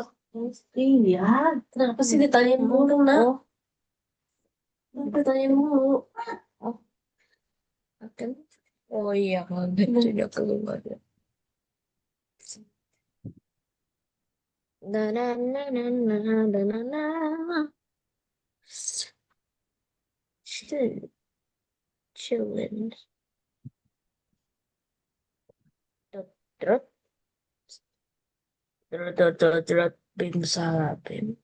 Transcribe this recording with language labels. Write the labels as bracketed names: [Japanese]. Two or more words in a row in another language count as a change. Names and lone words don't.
[Indonesian] Iya, kenapa sih ditanyain mulu, nak? Kenapa ditanyain mulu? Oh, kan? Oh iya, kalau gitu dia keluar. Na na na na na na na na. [English] Chill, chillin. Dot, dot, dot, dot, dot, dot, bim salah, bim.